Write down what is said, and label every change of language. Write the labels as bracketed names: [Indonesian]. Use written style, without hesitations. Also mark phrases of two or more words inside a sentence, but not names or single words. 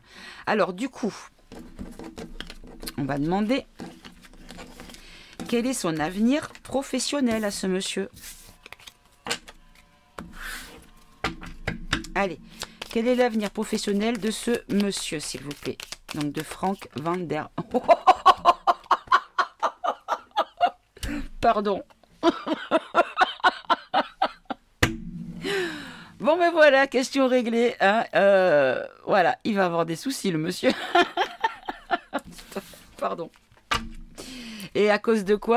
[French] Alors, du coup, on va demander quel est son avenir professionnel à ce monsieur. Allez, quel est l'avenir professionnel de ce monsieur, s'il vous plaît? Donc, de Frank van der... Pardon. Bon, ben voilà, question réglée. Hein. Voilà, il va avoir des soucis, le monsieur. Pardon. Et à cause de quoi?